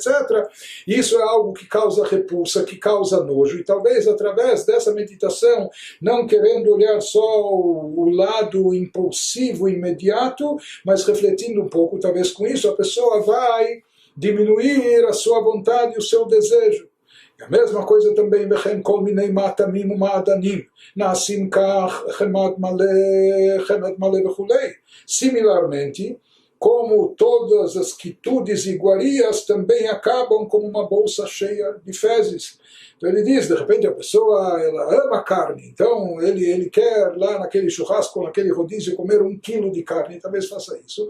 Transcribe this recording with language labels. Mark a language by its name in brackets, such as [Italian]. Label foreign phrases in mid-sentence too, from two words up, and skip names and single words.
[Portuguese] Isso é algo que causa repulsa, que causa nojo, e talvez através dessa meditação, não querendo olhar só o lado impulsivo, imediato, mas refletindo um pouco, talvez com isso a pessoa vai diminuir a sua vontade e o seu desejo. E a mesma coisa também, [Hebrew] וכן כל מיני מעטמים ומעדנים, נעשים כך, חמד מלא וכולי. [Portuguese] Similarmente, como todas as quitudes e iguarias também acabam como uma bolsa cheia de fezes. Então ele diz, de repente a pessoa ela ama carne, então ele quer lá naquele churrasco, naquele rodízio, comer 1 quilo de carne, talvez faça isso.